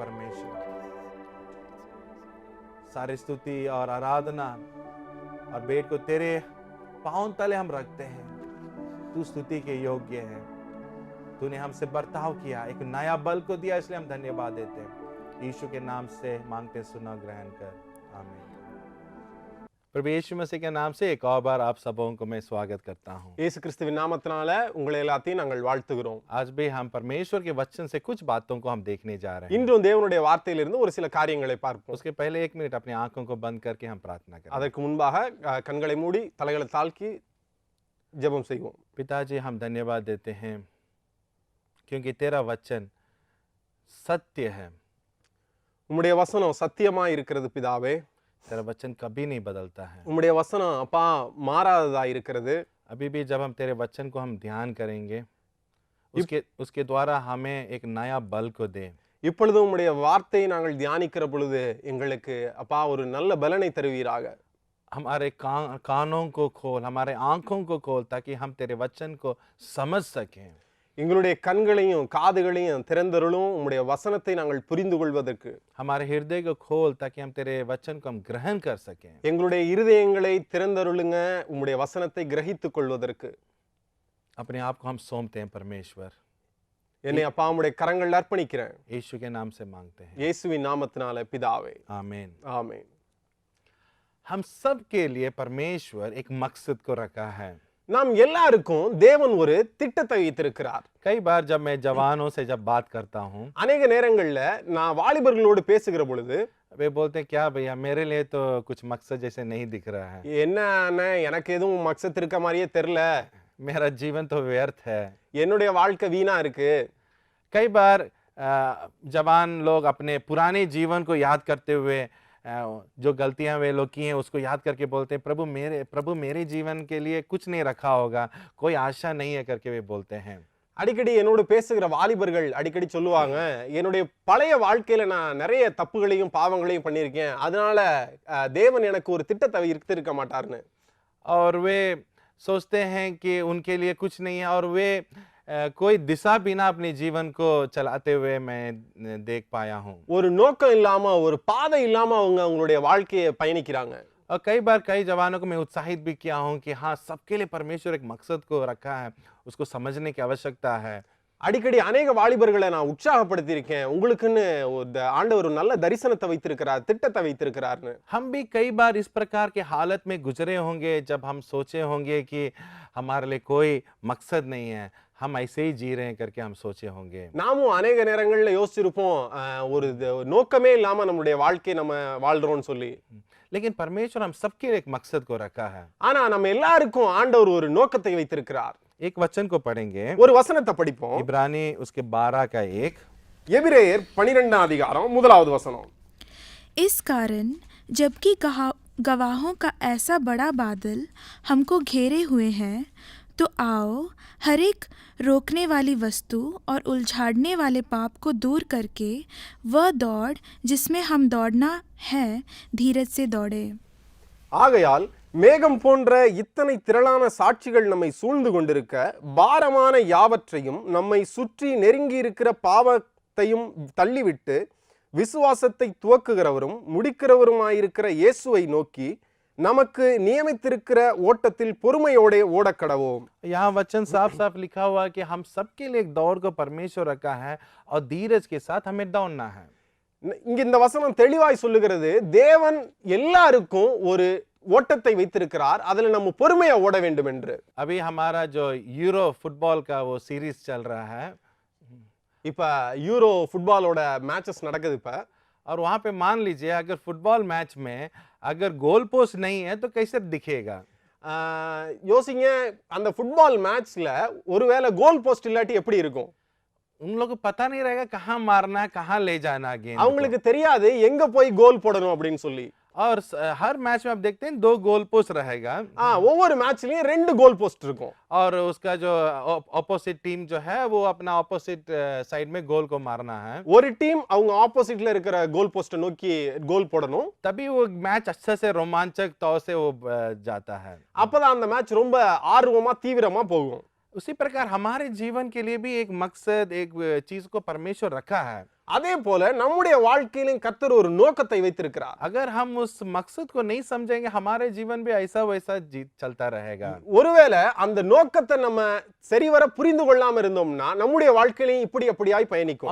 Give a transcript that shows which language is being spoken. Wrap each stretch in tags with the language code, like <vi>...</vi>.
<hi>परमेश्वर, सारी स्तुति और आराधना और भेंट को तेरे पांव तले हम रखते हैं। तू स्तुति के योग्य है। तूने हमसे बर्ताव किया, एक नया बल को दिया, इसलिए हम धन्यवाद देते हैं। यीशु के नाम से मांगते, सुना, ग्रहण कर, आमीन। प्रभु यीशु मसीह के नाम से एक और बार आप सबों को मैं स्वागत करता हूं।</hi> <ta>இயேசு கிறிஸ்துவின் நாமத்தினால உங்களை எல்லாத்தையும் நாங்கள் வாழ்த்துகிறோம்.</ta> <hi>आज भी हम परमेश्वर के वचन से कुछ बातों को हम देखने जा रहे हैं।</hi> <ta>இன்றும் தேவனுடைய வார்த்தையிலிருந்து ஒரு சில காரியங்களை பார்ப்போம்.</ta> <hi>उसके पहले 1 मिनट अपनी आंखों को बंद करके हम प्रार्थना करें।</hi> <ta>அதற்கு முன்பாக கண்களை மூடி தலைகளை தாழ்த்தி ஜெபம் செய்வோம்.</ta> <hi>पिताजी, हम धन्यवाद देते हैं क्योंकि तेरा वचन सत्य है।</hi> <ta>உம்முடைய வசனம் சத்தியமா இருக்கிறது பிதாவே.</ta> <hi>तेरा वचन कभी नहीं बदलता है।</hi> <ta>உம்முடைய வசனம் அப்பா மாறாததா இருக்கிறது.</ta> <hi>अभी भी जब हम तेरे वचन को हम ध्यान करेंगे, उसके द्वारा हमें एक नया बल को दे।</hi> <ta>இப்பொழுது உம்முடைய வார்த்தையை நாங்கள் தியானிக்கிற பொழுது எங்களுக்கு அப்பா ஒரு நல்ல பலனை தருவீராக.</ta> <hi>हमारे कानों को खोल, हमारे आंखों को खोल, ताकि हम तेरे वचन को समझ सकें।</hi> <ta>எங்களுடைய கண்களையும் காதுகளையும் திறந்தருளும் உம்முடைய வசனத்தை நாங்கள் புரிந்து கொள்வதற்கு.</ta> <hi>हमारे हृदय को खोल ताकि हम तेरे वचन को हम ग्रहण कर सकें।</hi> <ta>எங்களுடைய இருதயங்களை திறந்தருளுங்க உம்முடைய வசனத்தை கிரகித்துக் கொள்வதற்கு.</ta> <hi>अपने आप को हम सौंपते हैं परमेश्वर।</hi> <ta>என்னை அப்பா உம்முடைய கரங்களில் அர்ப்பணிக்கிறேன்.</ta> <hi>यीशु के नाम से मांगते हैं,</hi> <ta>இயேசுவின் நாமத்தினால பிதாவே,</ta> <hi>आमीन।</hi> <ta>ஆமென்.</ta> <hi>हम सब के लिए परमेश्वर एक मकसद को रखा है।</hi> <ta>நாம் எல்லாருக்கும் தேவன் ஒரு திட்டத்தை வைத்திருக்கிறார்.</ta> <hi>कई बार जब मैं जवानों से जब बात करता हूँ,</hi> <ta>அநேக நேரங்கள்ல நான் வாலிபர்களோடு பேசுகிற பொழுது</ta> <hi>वे बोलते हैं, क्या भैया, मेरे लिए तो कुछ मकसद जैसे नहीं दिख रहा है।</hi> <ta>என்ன எனக்கு எதுவும் மக்சத் இருக்க மாதிரியே தெரியல,</ta> <hi>मेरा जीवन तो व्यर्थ है।</hi> <ta>என்னுடைய வாழ்க்கை வீணா இருக்கு.</ta> <hi>कई बार जवान लोग अपने पुराने जीवन को याद करते हुए जो गलतियां वे लोग की हैं उसको याद करके बोलते हैं, प्रभु मेरे जीवन के लिए कुछ नहीं रखा होगा, कोई आशा नहीं है करके वे बोलते हैं।</hi> <ta>அடிக்கடி என்னோட பேசுகிற வாலிபர்கள் அடிக்கடி சொல்லுவாங்க, என்னுடைய பழைய வாழ்க்கையில நான் நிறைய தப்புகளையும் பாவங்களையும் பண்ணியிருக்கேன், அதனால தேவன் எனக்கு ஒரு திட்டத்தை இருக்க மாட்டார்னு.</ta> <hi>और वे सोचते हैं कि उनके लिए कुछ नहीं है, और वे कोई दिशा बिना अपने जीवन को चलाते हुए मैं देख पाया हूँ।</hi> <ta>ஒரு நோக்கம் இல்லாம ஒரு பாதை இல்லாம அவங்க அவங்களுடைய வாழ்க்கையை பயணிக்கிறாங்க.</ta> <hi>और कई बार कई जवानों को मैं उत्साहित भी किया हूँ कि हाँ, सबके लिए परमेश्वर एक मकसद को रखा है, उसको समझने की आवश्यकता है।</hi> <ta>அடிக்கடி அநேக வாலிபர்களை நான் உற்சாகப்படுத்தியிருக்கேன், உங்களுக்குன்னு ஆண்டவர் ஒரு நல்ல தரிசனத்தை வைத்திருக்கிறார், திட்டத்தை வைத்திருக்கிறார்னு.</ta> <hi>हम भी कई बार इस प्रकार के हालत में गुजरे होंगे जब हम सोचे होंगे कि हमारे लिए कोई मकसद नहीं है, हम ऐसे ही जी रहे हैं करके हम सोचे होंगे।</hi> <ta>நாமும் அநேக நேரங்கள்ல யோசிச்சிருப்போம், ஒரு நோக்கமே இல்லாம நம்மளுடைய வாழ்க்கையை நம்ம வாழ்றோம்னு சொல்லி.</ta> <hi>लेकिन परमेश्वर हम सबके लिए एक मकसद को रखा है।</hi> <ta>ஆனா நம்ம எல்லாருக்கும் ஆண்டவர் ஒரு நோக்கத்தை வைத்திருக்கிறார்.</ta> <hi>एक वचन को पढ़ेंगे,</hi> <ta>ஒரு वசனத்தை படிப்போம்.</ta> <hi>इब्रानी उसके 12 का 1,</hi> <ta>எபிரேயர் 12 அதிகாரம் 1வது वचனம்.</ta> <hi>इस कारण जबकि गवाहों का ऐसा बड़ा बादल हमको घेरे हुए हैं, तो आओ हर एक रोकने वाली वस्तु और उलझाड़ने वाले पाप को दूर करके वह दौड़ जिसमें हम दौड़ना है धीरज से दौड़े.</hi> <ta>ஆகையால் மேகம் போன்ற இத்தனை திரளான சாட்சிகள் நம்மை சூழ்ந்து கொண்டிருக்க, பாரமான யாவற்றையும் நம்மை சுற்றி நெருங்கி இருக்கிற பாவத்தையும் தள்ளிவிட்டு விசுவாசத்தை துவக்குகிறவரும் முடிக்கிறவருமாயிருக்கிற இயேசுவை நோக்கி நமக்கு நியமித்திருக்கிற ஓட்டத்தில் பொறுமையோட ஓடக்கடவோம்.</ta> <hi>यहाँ वचन साफ साफ लिखा हुआ है कि हम सबके लिए एक दौड़ को परमेश्वर रखा है और धीरज के साथ हमें दौड़ना है।</hi> <ta>இங்க இந்த வசனம் தெளிவாய் சொல்லுகிறது, தேவன் எல்லாருக்கும் ஒரு ஓட்டத்தை வைத்திருக்கிறார், அதுல நம்ம பொறுமையா ஓட வேண்டும் என்று.</ta> <hi>अभी हमारा जो यूरो फुटबॉल का वो सीरीज चल रहा है,</hi> <ta>இப்ப யூரோ ஃபுட்பாலோட மேட்சஸ் நடக்குது இப்ப.</ta> <hi>और वहां पे मान लीजिए अगर फुटबॉल मैच में अगर गोल पोस्ट नहीं है तो कैसे दिखेगा?</hi> <ta>யோசிங்க, அந்த ஃபுட்பால் மேட்ச்ல ஒருவேளை கோல் போஸ்ட் இல்லாட்டி எப்படி இருக்கும்?</ta> <hi>उन लोग को पता नहीं रहेगा कहाँ मारना है, कहाँ ले जाना है गेंद को।</hi> <ta>அவங்களுக்கு தெரியாது எங்க போய் கோல் போடணும் அப்படின்னு சொல்லி.</ta> <hi>और हर मैच में आप देखते हैं 2 गोल पोस्ट रहेगा</hi> <ta>ஒவ்வொரு மேட்ச்லயும் 2 கோல் போஸ்ட் இருக்கும்.</ta> <hi>और उसका जो ऑपोजिट टीम जो है वो अपना ऑपोजिट साइड में गोल को मारना है।</hi> <ta>ஒரு டீம் அவங்க ஆப்போசிட்ல இருக்கிற கோல் போஸ்ட நோக்கி கோல் போடணும்.</ta> <hi>तभी वो मैच अच्छे से रोमांचक तौर से वो जाता है।</hi> <ta>அப்பதான் அந்த மேட்ச் ரொம்ப ஆர்வமா தீவிரமா போகும்.</ta> <hi>उसी प्रकार हमारे जीवन के लिए भी एक मकसद, एक चीज को परमेश्वर रखा है।</hi> <ta>அதே போல நம்முடைய வாழ்க்கையிலும் கர்த்தர் ஒரு நோக்கத்தை வைத்திருக்கிறார்.</ta> <hi>अगर हम उस मकसद को नहीं समझेंगे हमारे जीवन भी ऐसा वैसा चलता रहेगा।</hi> <ta>ஒருவேளை அந்த நோக்கத்தை நம்ம சரிவர புரிந்து கொள்ளாம இருந்தோம்னா நம்முடைய வாழ்க்கையிலும் இப்படி அப்படியாய் பயணிக்கும்.</ta>